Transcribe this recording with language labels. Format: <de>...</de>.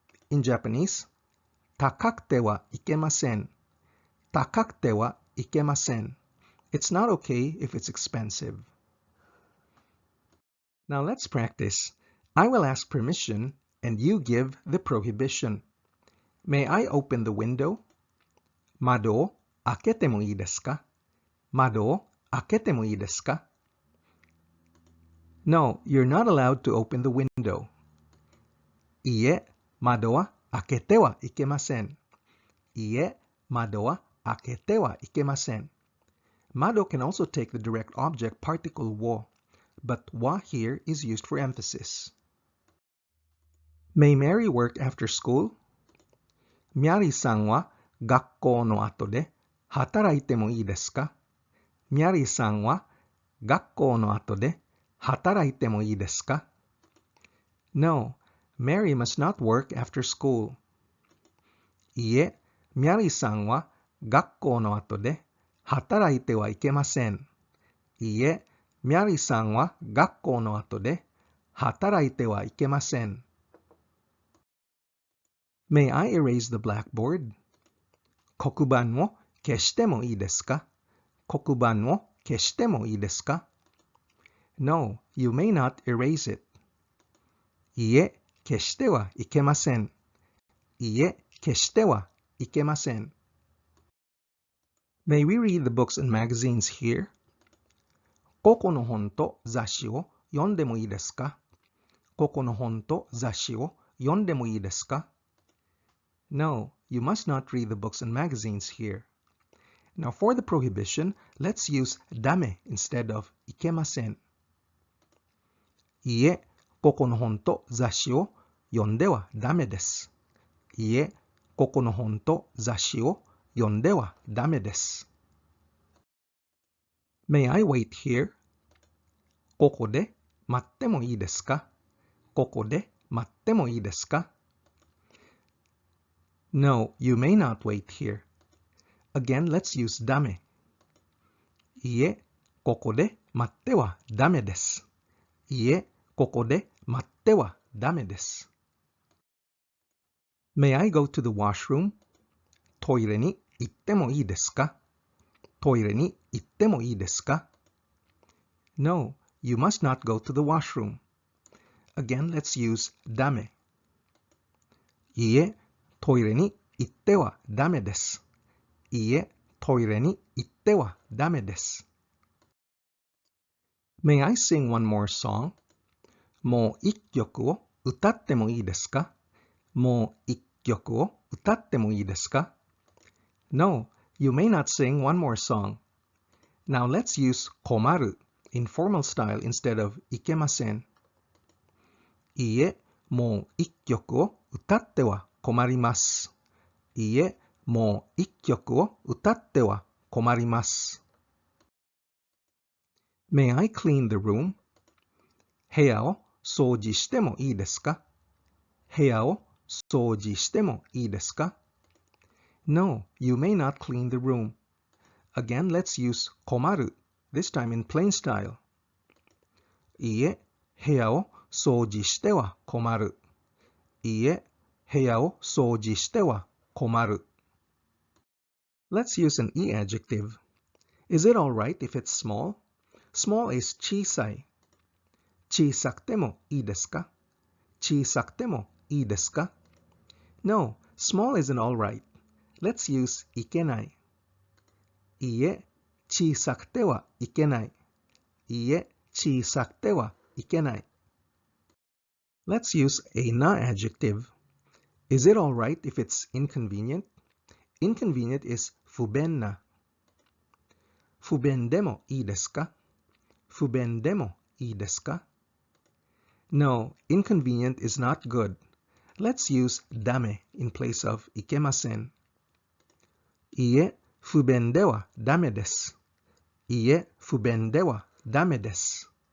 <en>In Japanese,</en> <ja>takakute wa ikemasen. Takakute wa ikemasen.</ja> <en>It's not okay if it's expensive. Now let's practice. I will ask permission, and you give the prohibition. May I open the window?</en> <ja>窓を開けてもいいですか?窓を開けてもいいですか?</ja> <en>No, you're not allowed to open the window.</en> <ja>いいえ、窓は開けてはいけません。いいえ、窓は開けてはいけません。</ja> <en>Mado can also take the direct object particle wo, but wa here is used for emphasis. May Mary work after school?</en> <ja>ミャリさんは学校の後で働いてもいいですか? ミャリさんは学校の後で働いてもいいですか?</ja> <en>No, Mary must not work after school.</en> <ja>いいえ、ミャリさんは学校の後で働いてはいけません。いいえ、ミャリさんは学校の後で働いてはいけません。</ja> <en>May I erase the blackboard?</en> <ja>黒板を消してもいいですか?黒板を消してもいいですか?</ja> <en>No, you may not erase it.</en> <ja>いいえ、消してはいけません。いいえ、消してはいけません。</ja> <en>May we read the books and magazines here?</en> <ja>ここの本と雑誌を読んでもいいですか?ここの本と雑誌を読んでもいいですか?</ja> <en>No, you must not read the books and magazines here. Now for the prohibition, let's use ダメ instead of いけません。</en> <ja>いいえ、ここの本と雑誌を読んではダメです。いいえ、ここの本と雑誌を読んではダメです。</ja> <en>May I wait here?</en> <ja>ここで待ってもいいですか?ここで待ってもいいですか?</ja> <en>No, you may not wait here. Again, let's use ダメ。</en> <ja>いいえ、ここで待ってはダメです。いいえ、ここで待ってはダメです。</ja> <en>May I go to the washroom?</en> <ja>トイレに行ってもいいですか? トイレに行ってもいいですか?</ja> <en>No, you must not go to the washroom. Again, let's use ダメ。</en> <ja>いいえ、トイレに行ってはダメです。いいえ、トイレに行ってはダメです。</ja> <en>May I sing one more song?</en> <ja>もう一曲を歌ってもいいですか?もう一曲を歌ってもいいですか?</ja> <en>No, you may not sing one more song. Now let's use 困る in formal style instead of いけません。</en> <ja>いいえ、もう一曲を歌っては困ります。いいえ、もう一曲を歌っては困ります。</ja> <en>May I clean the room?</en> <ja>部屋を掃除してもいいですか?部屋を掃除してもいいですか?</ja> <en>No, you may not clean the room. Again, let's use 困る this time in plain style.</en> <ja>いいえ、部屋を掃除しては困る。いいえ、部屋を掃除しては困る。</ja> <en>Let's use an e adjective. Is it alright if it's small? Small is 小さい。</en> <ja>小さくてもいいですか?小さくてもいいですか?</ja> <en>No, small isn't alright. Let's use いけない。</en> <ja>いいえ、小さくてはいけない。いいえ、小さくてはいけない。</ja> <en>Let's use a na adjective. Is it alright if it's inconvenient? Inconvenient is 不便な。</en> <ja>不便でもいいですか?不便でもいいですか?</ja> <en>No, inconvenient is not good. Let's use ダメ in place of いけません。</en> <ja>いいえ、不便ではダメです。いいえ、不便ではダメです。</ja>